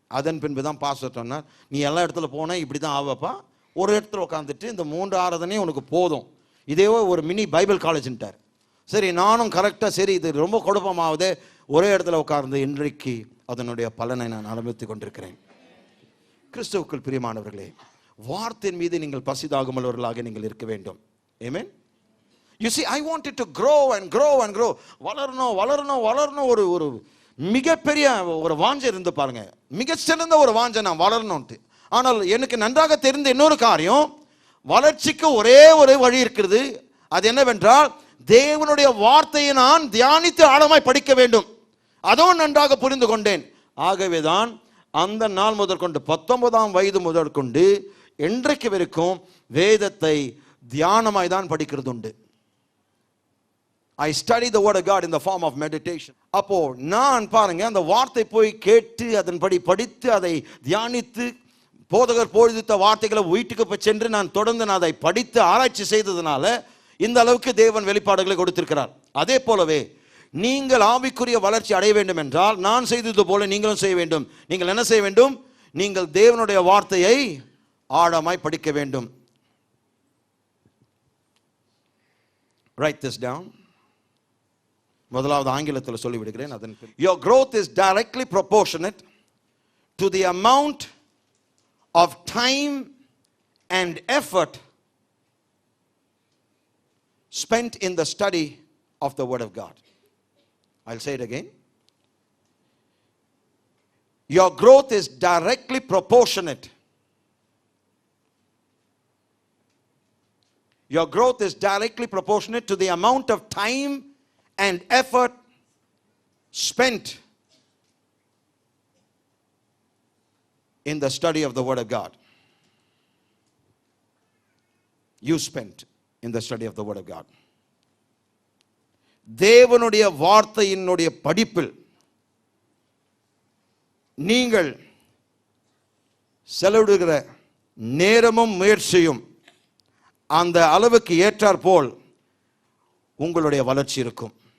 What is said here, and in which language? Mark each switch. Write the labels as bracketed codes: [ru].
[ta] அதன் பின்பு தான் பாஸ்டர் சொன்னார், நீ எல்லா இடத்துல போனால் இப்படி தான் ஆவப்பா, ஒரு இடத்துல உட்காந்துட்டு இந்த 3 ஆராதனையும் உனக்கு போதும், இதே ஒரு மினி பைபிள் காலேஜ்ன்ட்டார். சரி, நானும் கரெக்டாக சரி இது ரொம்ப குழப்பமாகுது, ஒரே இடத்துல உட்கார்ந்து இன்றைக்கு அதனுடைய பலனை நான் அனுபவித்து கொண்டிருக்கிறேன். கிறிஸ்துவுக்குள் பிரியமானவர்களே, வார்த்தையின் மீது நீங்கள் பசிதாகுமல்லவர்களாக நீங்கள் இருக்க வேண்டும். ஆமென். [en] You see, I wanted to grow and grow and grow. [ta] வளரணும் ஒரு மிகப்பெரிய ஒரு வாஞ்சை இருந்து பாருங்க, மிக சிறந்த ஒரு வாஞ்சை நான் வளரணும்ட்டு. ஆனால் எனக்கு நன்றாக தெரிந்த இன்னொரு காரியம், வளர்ச்சிக்கு ஒரே ஒரு வழி இருக்கிறது. அது என்னவென்றால், தேவனுடைய வார்த்தையை நான் தியானித்து ஆழமாய் படிக்க வேண்டும். அதுவும் நன்றாக புரிந்து கொண்டேன். ஆகவேதான் அந்த நாள் முதற்கொண்டு 19ஆம் வயது முதற்கொண்டு இன்றைக்கு வரைக்கும் வேதத்தை தியானமாய் தான் படிக்கிறது உண்டு. [en] I study the word of God in the form of meditation. [ta] அப்போ நான் பாருங்க, அந்த வார்த்தை போய் கேட்டு அதன்படி படித்து அதை தியானித்து போதகர் போதித்த வார்த்தைகளை வீட்டுக்கு சென்று நான் தொடர்ந்து நான் அதை படித்து ஆராய்ச்சி செய்ததுனால இந்த அளவுக்கு தேவன் வெளிப்பாடுகளை கொடுத்திருக்கிறார். அதே போலவே நீங்கள் ஆவிக்குரிய வளர்ச்சி அடைய வேண்டும் என்றால் நான் செய்தது போல நீங்களும் செய்ய வேண்டும். நீங்கள் என்ன செய்ய வேண்டும்? நீங்கள் தேவனுடைய வார்த்தையை ஆழமாய் படிக்க வேண்டும். [en] Write this down. [ta] முதலாவது ஆங்கிலத்தில் சொல்லிவிடுகிறேன். [en] அதன் your growth is directly proportionate to the amount of time and effort spent in the study of the word of God. I'll say it again. Your growth is directly proportionate. Your growth is directly proportionate to the amount of time and effort spent in the study of the word of God. You spent in the study of the word of God. [ta] தேவனுடைய வார்த்தையினுடைய படிப்பில் நீங்கள் செலவிடுகிற நேரமும் முயற்சியும் அந்த அளவுக்கு ஏற்றாற்போல் உங்களுடைய வளர்ச்சி இருக்கும்.